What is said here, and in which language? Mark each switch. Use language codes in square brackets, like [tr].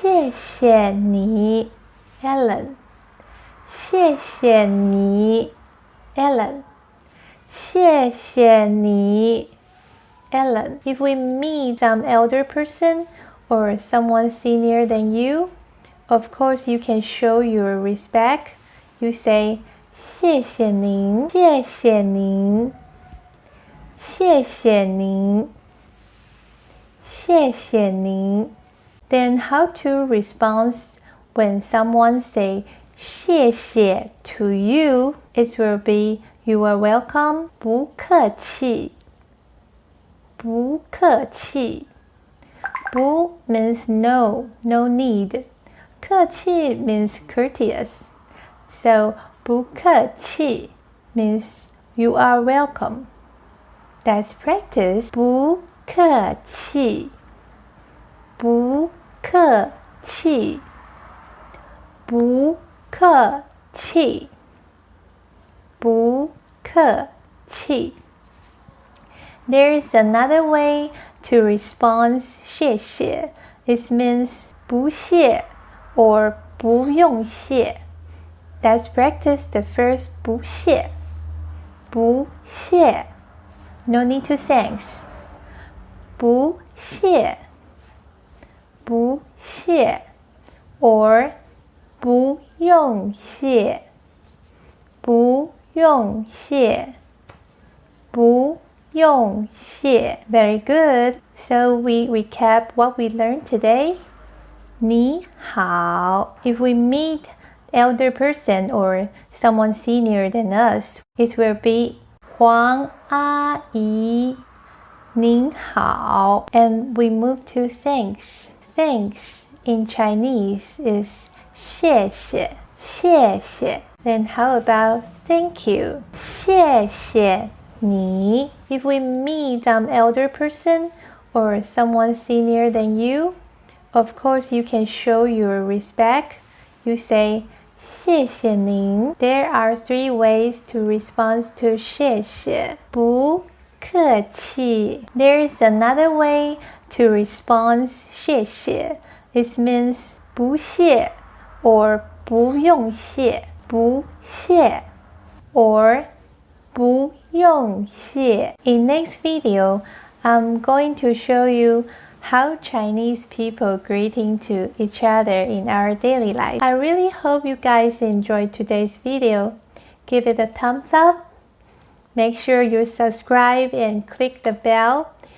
[zh] 谢谢你 Ellen. 谢谢你 Ellen. 谢谢你 Ellen. [en] If we meet some elder person or someone senior than you, Of course, you can show your respect. You say [zh] 谢谢您，谢谢您，谢谢您，谢谢您。 [en] Then how to respond when someone say 谢谢 to you? It will be you are welcome. [zh] 不客气，不客气。 [en] 不 means no, no need. 客气 means courteous. So 不客气 means you are welcome. Let's practice. [zh] 不客气，不客气，不客气，不客气。 [en] There is another way to respond 谢谢. It means 不谢 or 不用谢. Let's practice the first [zh] 不谢.不谢. [en] No need to thanks. [zh] 不谢，不谢 or 不用谢，不用谢，不用谢。 [en] Very good. So we recap what we learned today. [zh] 你好. [en] If we meet elder person or someone senior than us, it will be [zh] 黄阿姨您好. [en] And we move to thanks. Thanks in Chinese is 谢谢，谢谢. Then how about thank you? [zh] 谢谢你. [en] If we meet some elder person or someone senior than you, of course you can show your respect. You say [zh] 谢谢您. [en] There are 3 ways to respond to 谢谢. [zh] 不客气. [en] There is another way to respond 谢谢. It means 不谢 or 不用谢，不谢 or 不用谢. In next video, I'm going to show you how Chinese people greeting to each other in our daily life. I really hope you guys enjoyed today's video. Give it a thumbs up. Make sure you subscribe and click the bell.